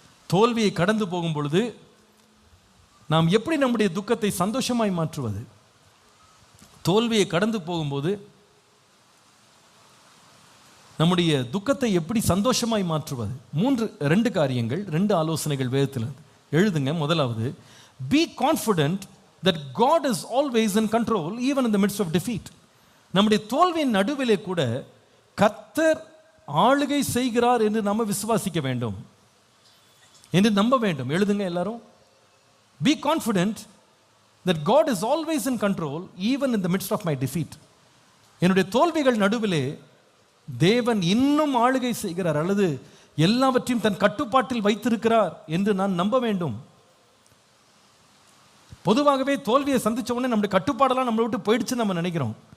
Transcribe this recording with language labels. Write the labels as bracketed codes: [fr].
[ta] தோல்வியை கடந்து போகும் பொழுது நாம் எப்படி நம்முடைய துக்கத்தை சந்தோஷமாய் மாற்றுவது? தோல்வியை கடந்து போகும்போது நம்முடைய துக்கத்தை எப்படி சந்தோஷமாய் மாற்றுவது? ரெண்டு காரியங்கள், ரெண்டு ஆலோசனைகள் வேதத்தில் எழுதுங்க. முதலாவது, [en] be confident that God is always in control even in the midst of defeat. [ta] நம்முடைய தோல்வியின் நடுவிலே கூட கர்த்தர் ஆளுகை செய்கிறார் என்று நம்ம விசுவாசிக்க வேண்டும், என்று நம்ப வேண்டும். எழுதுங்க எல்லாரும். [en] Be confident that God is always in control even in the midst of my defeat. [ta] என்னுடைய தோல்விகள் நடுவிலே தேவன் இன்னும் ஆளுகை செய்கிறார் அல்லது எல்லாவற்றையும் தன் கட்டுப்பாட்டில் வைத்திருக்கிறார் என்று நான் நம்ப வேண்டும். பொதுவாகவே தோல்வியை சந்திச்ச உடனே நம்முடைய கட்டுப்பாடெல்லாம் நம்மளை விட்டு போயிடுச்சுன்னு நம்ம நினைக்கிறோம்.